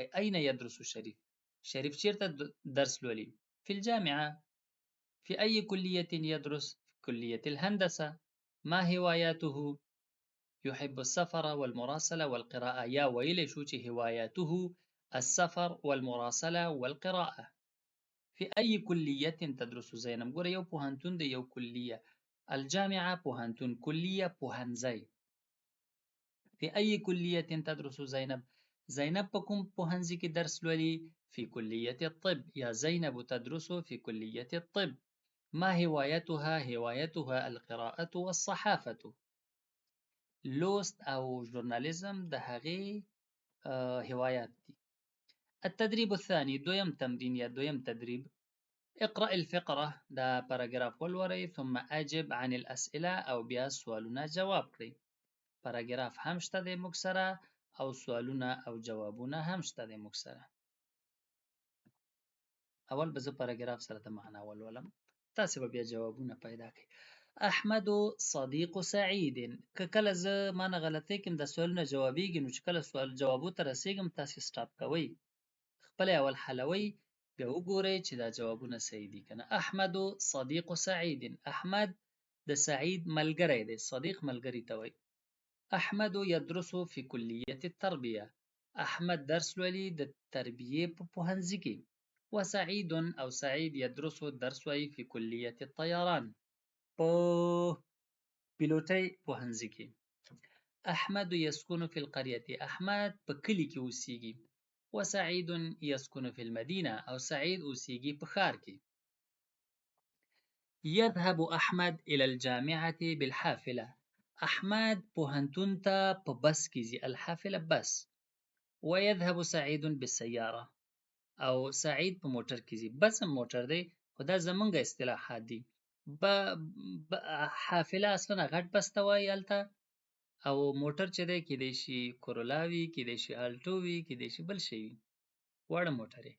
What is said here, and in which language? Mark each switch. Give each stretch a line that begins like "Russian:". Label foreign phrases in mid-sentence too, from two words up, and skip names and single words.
Arabic: اين يدرس شریف؟ شریف
Pashto: چیرته درس لولي؟
Arabic: في الجامعة. في أي كلية يدرس؟ في كلية الهندسة. ما هواياته؟ يحب السفر والمراسلة والقراءة.
Pashto: یا ویلی شو چې
Arabic: هواياته السفر والمراسلة والقراءة. في أي كلية تدرس زینب؟
Pashto: ګوره یو پوهنتون دی، یو کلیه. الجامعة پوهنتون، کلیه پوهنځی.
Arabic: في أي كلية تدرس زینب؟
Pashto: زینب په کوم پوهنځي کې درس لولي؟
Arabic: في كلية الطب. یا زینب تدرس في كلية الطب. ما هوايتها؟ هوايتها القراءة والصحافة.
Pashto: لوست او ژورنالیزم د هغې هوايات دي.
Arabic: التدريب الثاني،
Pashto: دویم تمرین یا دویم تدریب:
Arabic: اقرأ الفقرة،
Pashto: دا پاراګراف ولولئ،
Arabic: ثم أجب عن الأسئلة،
Pashto: او بیا سوالونه جواب کړئ. پاراګراف هم شته دی موږ سره، او سوالونه او جوابونه هم شته دی موږ سره. اول به زه پاراګراف سره د معنا ولولم، تاسې به بیا جوابونه پیدا کړئ.
Arabic: احمد صديق سعيد.
Pashto: که کله زه مانه غلطۍ کړم دا سوالونه جوابیږي، نو چې کله سوال جوابو ته رسیږم تاسې سټاپ کوئ، خپله اول حلوئ، بیا وګورئ چې دا جوابونه صحیح دي که نه.
Arabic: احمد صديق سعيد،
Pashto: احمد د سعید ملګری دی. صدیق ملګري ته وایي.
Arabic: احمد يدرس في كلية التربية،
Pashto: احمد درس لولي د تربیې په پوهنځي کې.
Arabic: وسعيد او سعید يدرس
Pashto: درس وایي
Arabic: في كلية الطيران،
Pashto: په پیلوټۍ پوهنځي کې.
Arabic: احمد يسكن في القرية،
Pashto: احمد په کلي کې اوسیږي.
Arabic: وسعيد يسكن في المدينة،
Pashto: او سعید اوسیږي په ښار کې.
Arabic: يذهب احمد الى الجامعة بالحافلة،
Pashto: احمد پوهنتون ته په بس کې ځي. الحافله بس.
Arabic: ويذهب سعيد بالسيارة،
Pashto: او سعید په موټر کې ځي. بس هم موټر دی، خو دا زمونږ اصطلاحات دي. حافله اصلا غټ بس ته وایي هلته، او موټر چې دی کېدای شي کورولا وي، کېدای شي الټو وي، کېدای شي بل شی وي، واړه موټر یې.